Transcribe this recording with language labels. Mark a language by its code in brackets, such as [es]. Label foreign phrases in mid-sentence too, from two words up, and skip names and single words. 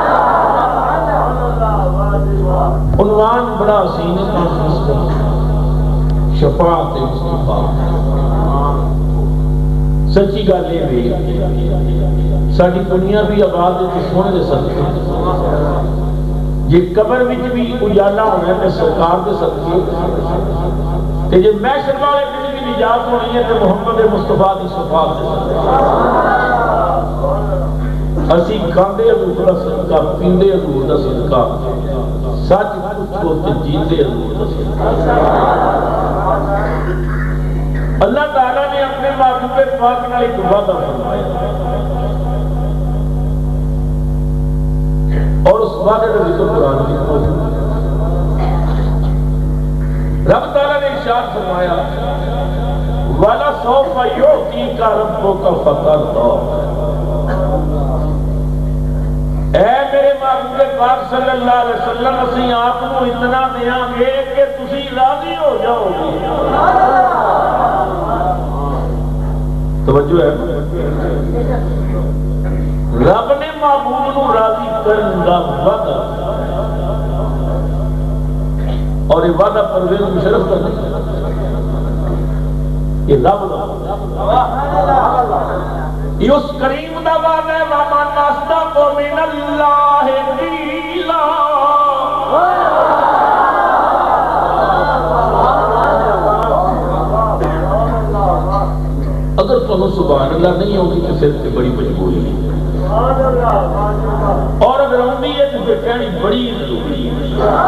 [ur] عنوان بڑا حسین کانفرنس کا، شفاعت مصطفیٰ۔ [pa] سچی گل یہ بھی ساری دنیا بھی آباد ہے سونے دے صدقے، یہ قبر وچ بھی اجالا ہونا ہے سرکار دے صدقے، تے جے محشر والے دن بھی نجات ہونی ہے تے محمد مصطفیٰ دی شفاعت دے صدقے۔ اسی کھاندے حضور دا صدقہ، پیندے حضور دا صدقہ، سچ پوچھو تے جیندے حضور دا صدقہ۔ [ur] اللہ تعالیٰ نے اپنے محبوب پاک نال ایک وعدہ فرمایا اور اس وعدے کا ذکر قرآن میں موجود ہے۔ رب تعالیٰ نے ارشاد فرمایا [ar] وَلَسَوْفَ يُعْطِيكَ رَبُّكَ فَتَرْضَىٰ، [pa] اے میرے محبوب پاک [ar] صلی اللہ علیہ وسلم، [pa] اسی آپ کو اتنا دیاں گے کہ تسی راضی ہو جاؤ گے۔ توجہ ہے، رب نے محبوب نو راضی کرن دا وعدہ، [ur] اور یہ وعدہ پرویز مشرف کا نہیں، [pa] یہ رب دا، یہ اس کریم دا وعدہ ہے، [ar] وَمَنْ أَصْدَقُ مِنَ اللَّهِ قِيلًا۔ [ur] اگر تمہیں [ar] سبحان اللہ [ur] نہیں ہوگی تو پھر سے بڑی مجبوری ہے، اور اگر ہوندی ہے تو پھر کہنی بڑی ضروری ہے۔